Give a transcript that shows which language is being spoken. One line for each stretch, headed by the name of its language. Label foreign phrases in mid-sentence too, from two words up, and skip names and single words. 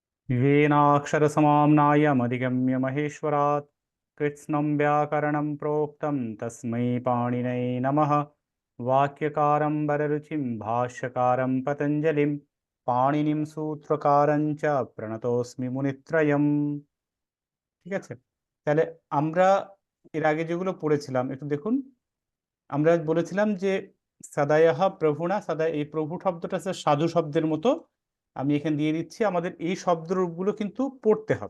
Sanskrit: येनाक्षरसमाम्नायमधिगम्य महेश्वरात् कृत्स्नं व्याकरणं प्रोक्तं तस्मै पाणिनये नमः। वाक्यकारं वररुचिं भाष्यकारं पतञ्जलिं पाणिनिं सूत्रकारं च प्रणतोऽस्मि मुनित्रयम्।
Bangla: ঠিক আছে, তাহলে আমরা এর আগে যেগুলো পড়েছিলাম একটু দেখুন। আমরা বলেছিলাম যে সাদায়াহ প্রভুনা, সাদা এই প্রভু শব্দটা হচ্ছে সাধু শব্দের মতো। আমি এখানে দিয়ে দিচ্ছি, আমাদের এই শব্দরূপগুলো কিন্তু পড়তে হবে।